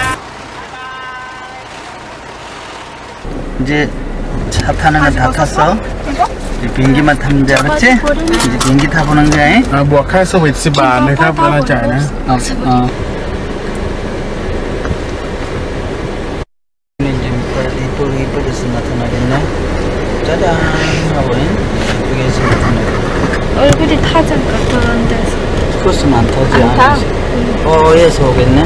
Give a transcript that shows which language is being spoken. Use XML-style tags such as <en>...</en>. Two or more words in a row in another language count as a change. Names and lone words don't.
<ko>이제 차 타는 거 다 탔어? 이제 비행기만 타면 돼, 알았지? 이제 비행기 타보는 거야.</ko> <th>บวกค่าสวิต10 บาทนะครับเวลาจ่ายนะ</th> <ko>이제 이쁘게 나타나겠네. 짜잔 하고 이쁘게 나타나겠네. 얼굴이 타장 같은 데서. 그것은 안 타지. 안 타? 얘서 오겠네.</ko>